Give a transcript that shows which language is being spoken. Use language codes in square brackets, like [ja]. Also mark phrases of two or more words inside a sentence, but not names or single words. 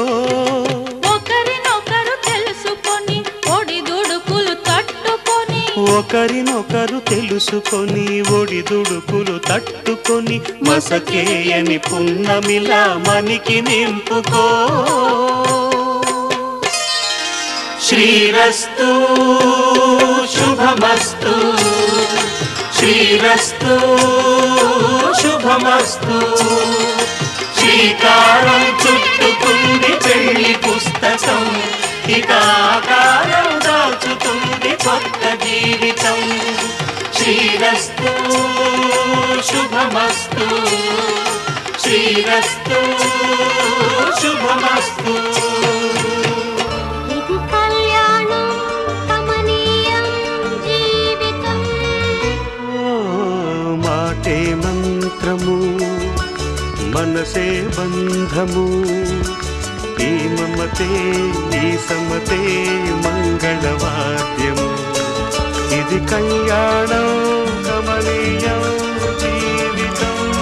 [te] ఒకరినొకరు తెలుసుకొని ఒడిదుడుకులు తట్టుకొని ఒకరినొకరు తెలుసుకొని ఒడిదుడుకులు తట్టుకొని మసకేయని పున్నమిలా మనికి నింపుకో श्रीरस्तु [sa] शुभमस्तु श्रीरस्तु शुभमस्तु [te] శ్రీకారం చుట్టుకుంది పెళ్లి పుస్తకం ఇక ఆకారం దాచుతుంది కొత్త జీవితం [sa] श्रीरस्तु शुभमस्तु श्रीरस्तु शुभमस्तु [te] మంత్రము మనసే బంధము ఈ మమతే ఈ సమతే మంగళవాద్యము ఇది కళ్యాణం కమనీయం జీవితం